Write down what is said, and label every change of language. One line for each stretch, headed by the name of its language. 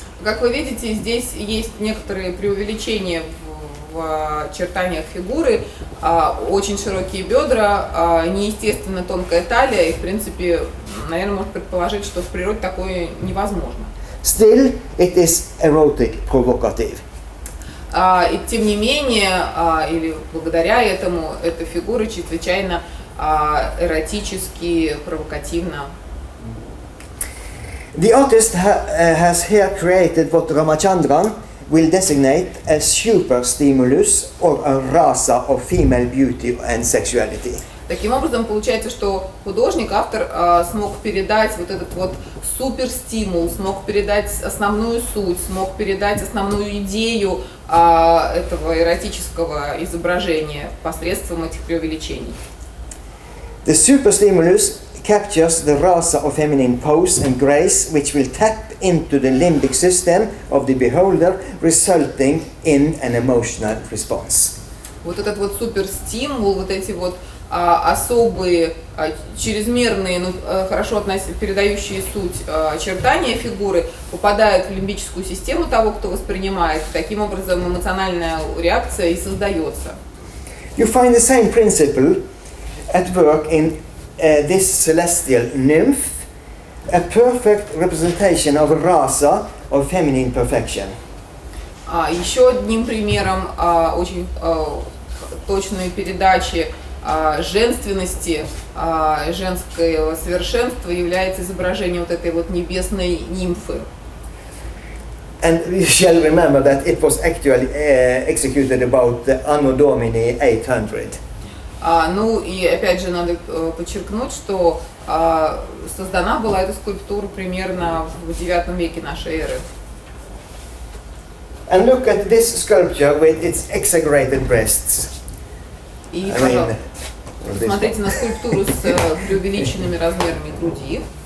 Russian: Как вы видите, здесь есть некоторые преувеличения в очертаниях фигуры, очень широкие бедра, неестественно тонкая талия, и в принципе, наверное, можно предположить, что в природе такое невозможно.
English: Still, it is erotic, provocative.
Russian: И тем не менее, или благодаря этому, эта фигура чрезвычайно эротически, провокативна.
English: The artist has here created what Ramachandran will designate as super stimulus or a rasa of female beauty and sexuality.
Russian: Таким образом, получается, что художник, автор смог передать вот этот вот суперстимул, смог передать основную суть, смог передать основную идею этого эротического изображения посредством этих преувеличений.
English: The super stimulus captures the rasa of feminine pose and grace, which will tap into the limbic system of the beholder, resulting in an emotional response.
Russian: Вот этот вот суперстимул, вот эти вот особые, чрезмерные, но хорошо передающие суть очертания фигуры попадают в лимбическую систему того, кто воспринимает. Таким образом, эмоциональная реакция и создается.
English: You find the same principle at work in this celestial nymph, a perfect representation of rasa, of feminine perfection.
Russian: Еще одним примером очень точной передачи женственности, женского совершенства является изображение вот этой вот небесной нимфы.
English: And we shall remember that it was actually executed about Anno Domini 800.
Russian: Ну и опять же надо подчеркнуть, что создана была эта скульптура примерно в IX веке нашей эры.
English: And look at this sculpture with its exaggerated breasts.
Russian: И смотрите на скульптуру с преувеличенными размерами груди.